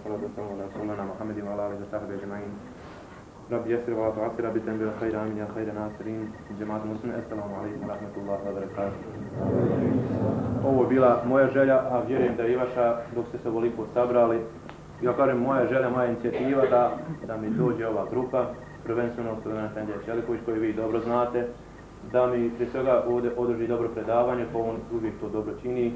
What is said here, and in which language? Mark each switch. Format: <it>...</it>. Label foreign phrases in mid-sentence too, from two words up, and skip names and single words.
<ar>صلى الله عليه وسلم محمد وعلى آله وصحبه أجمعين. رب يسر ولا تعسر بتنبيه الخير آمين يا خير ناصرين. جماعة المسلمين السلام عليكم ورحمة الله وبركاته.</ar> <bs>Ovo je bila moja želja, a vjerujem da je i vaša dok ste se ovoliko sabrali. Ja kažem moja želja, moja inicijativa da mi dođe ova grupa, prvenstveno Sulejman Efendija Čeliković koji vi dobro znate, da mi prije svega ovdje održi dobro predavanje, pa on uvijek to dobro čini.</bs>